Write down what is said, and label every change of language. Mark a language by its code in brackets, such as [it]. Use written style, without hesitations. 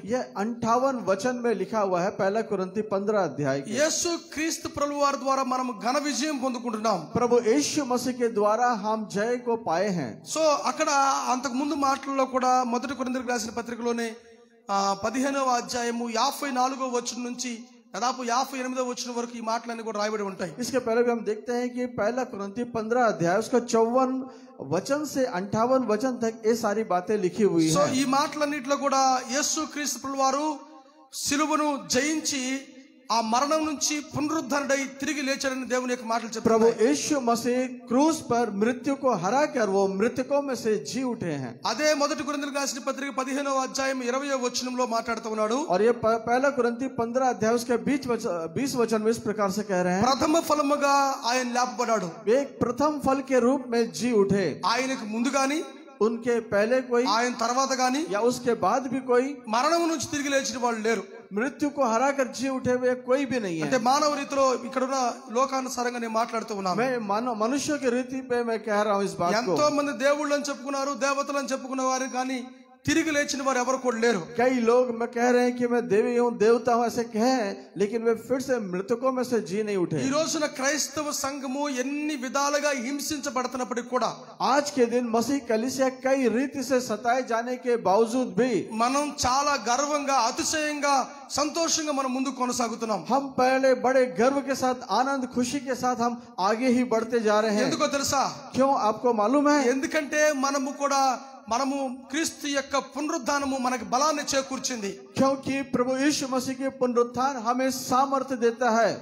[hi] यह 58 वचन में लिखा हुआ है पहला कुरिन्थी 15 अध्याय की। [te] యేసు క్రీస్తు ప్రభువు వారి ద్వారా మనం ఘన విజయం పొందుకుంటున్నాం. [hi] प्रभु यीशु मसीह के द्वारा हम जय को पाए हैं। [te] సో అక్కడ అంతకు ముందు మాటల్లో కూడా మొదటి కొరింథీయులకు రాసిన పత్రికలోనే 15వ అధ్యాయము 54వ వచనం నుంచి దాదాపు 58వ వచనం వరకు ఈ మాటలన్నీ కూడా రాయబడి ఉంటాయి. [hi] इसके पहले भी हम देखते हैं कि पहला कुरिन्थी 15 अध्याय उसका 54 वचन से 58 वचन तक ये सारी बातें लिखी हुई [en] సో [hi] हैं। [te] ఈ మాటలన్నిటిలో కూడా యేసు క్రీస్తు ప్రభువు వారు సిలువను జయించి ఆ మరణం నుంచి పునరుద్ధరణై తిరిగి లేచాడని దేవుని యొక్క మాటలు [hi] प्रभु [te] చెప్తున్నాయి. [hi] यीशु मसीह क्रूस पर मृत्यु को हरा कर वो मृतकों में से जी उठे हैं। [te] అదే మొదటి కొరింథీయులకు రాసిన పత్రిక 15వ అధ్యాయం 20వ వచనంలో మాట్లాడుతూ ఉన్నాడు. [hi] और ये पहला कुरिन्थी 15 अध्याय उसके 20 वचन में इस प्रकार से कह रहे हैं, [te] ప్రథమ ఫలముగా ఆయన లేపబడ్డాడు. [hi] वे एक प्रथम फल के रूप में जी उठे। [te] ఆయనకు ముందు గాని [hi] उनके पहले कोई [te] ఆయన తర్వాత గాని [hi] या उसके बाद भी कोई [te] మరణం నుంచి తిరిగి లేచిన వాళ్ళు లేరు. [hi] मृत्यु को हरा कर जी उठे हुए कोई भी नहीं [te] అంటే [hi] है। [te] మానవ రీతిలో ఇక్కడున్న లోకానుసారంగా నేను మాట్లాడుతూ ఉన్నాను. [hi] मैं मनुष्य की रीति पे मैं कह रहा हूँ इस बात को। [te] ఎంతో మంది దేవుళ్ళు అని చెప్పుకున్నారు, దేవతలు అని చెప్పుకున్న వారు కానీ తిరిగి లేచిన వారు ఎవరు కూడా లేరు. [hi] कई लोग मैं कह रहे हैं कि मैं देवी हूँ देवता हूँ ऐसे कहें, लेकिन वे फिर से मृतकों में से जी नहीं उठे। [te] ఈ రోజున క్రైస్తవ సంఘము ఎన్ని విధాలుగా హింసించబడుతున్నప్పటికీ కూడా [hi] आज के दिन मसीह कलीसिया कई रीति से सताए जाने के बावजूद भी [te] మనం చాలా గర్వంగా అతిశయంగా సంతోషంగా మనం ముందుకు కొనసాగుతున్నాం. [hi] हम पहले बड़े गर्व के साथ आनंद खुशी के साथ हम आगे ही बढ़ते जा रहे हैं। [te] ఎందుకో తెలుసా? [hi] क्यों आपको मालूम है? [te] ఎందుకంటే మనము క్రీస్తు యొక్క పునరుద్ధానము మనకు బలాన్ని చేకూర్చింది. [hi] क्योंकि प्रभु यीशु मसीह के पुनरुत्थान हमें सामर्थ्य देता है।